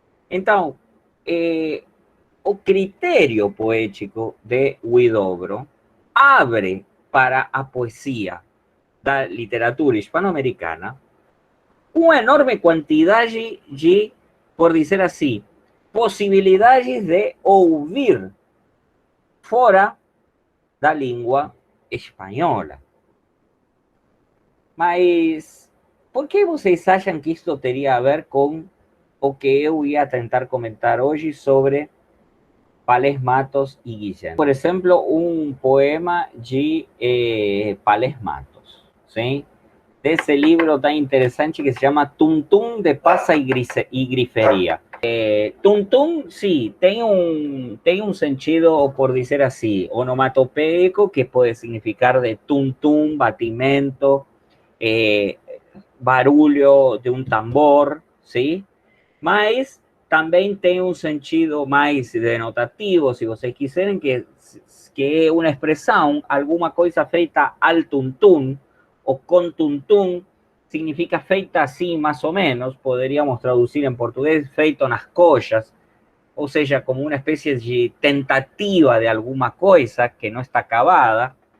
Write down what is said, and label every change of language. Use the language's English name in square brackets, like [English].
[Portuguese] Então, o critério poético de Huidobro abre para a poesia da literatura hispano-americana uma enorme quantidade de, por dizer assim, possibilidades de ouvir fora da língua espanhola. Mas por que vocês acham que isso teria a ver com o que eu ia tentar comentar hoje sobre Pales Matos y Guillén? [Spanish] Por ejemplo, un poema de Pales Matos, ¿sí? De ese libro tan interesante que se llama Tum Tum de Pasa y Grifería. Tum Tum, sí, tiene un sentido, por decir así, onomatopeico, que puede significar de tum tum, [Portuguese] batimento, eh, barulho [Spanish] de un tambor, ¿sí? [Portuguese] Mas também tem um sentido mais denotativo, se vocês quiserem, que é uma expressão, alguma coisa feita al tuntum ou com tuntum, significa feita assim, mais ou menos, poderíamos traduzir em português, feito nas coxas, ou seja, como uma espécie de tentativa de alguma coisa que não está acabada.